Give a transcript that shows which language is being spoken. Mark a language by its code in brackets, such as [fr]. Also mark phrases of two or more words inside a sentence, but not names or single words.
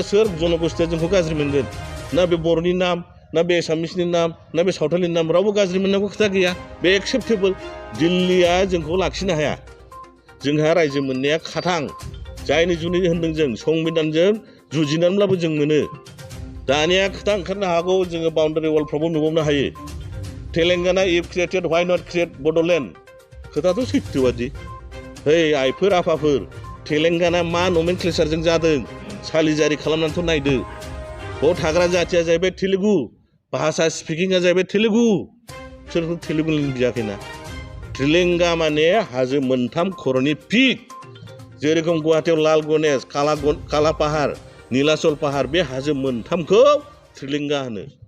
[brx] सोर जनगोष्ठीया जोंखौ गाज्रि मोनगोन ना बे बर'नि नाम ना बे एसामिसनि नाम ना बे सावथालनि नाम रावबो गाज्रि मोननांगौ खोथा गैया बे एक्सेप्टेबल दिल्लीया जोंखौ लाखिनो हाया जोंहा रायजो मोननाया खाथां जायनि जुनै होनदों जों संबिधानजों जुजिनानैब्लाबो जों मोनो दानिया खोथा ओंखारनो हागौ जोङो बाउन्डारि वालफ्रावबो नुबावनो हायो तेलेंगाना [en] if created why not create [brx] बड'लेण्ड खोथाथ' सैथोबादि है आइफोर आफाफोर तेलेंगाना मा नमेनक्लेचारजों जादों सालिजारि खालामनानैथ' नायदो बाव थाग्रा जाथिया जाहैबाय तेलुगु भाषा स्पिकिंआ जाहैबाय तेलुगु बिसोरखौ तेलुगु बियाखैना तेलेंगा माने हाजो मोनथाम खर'नि पिक जेरेखम गुवाहाटियाव लाल गणेश काला पाहार नीलाचल पाहार बे हाजो मोनथामखौ त्रिलिंगा होनो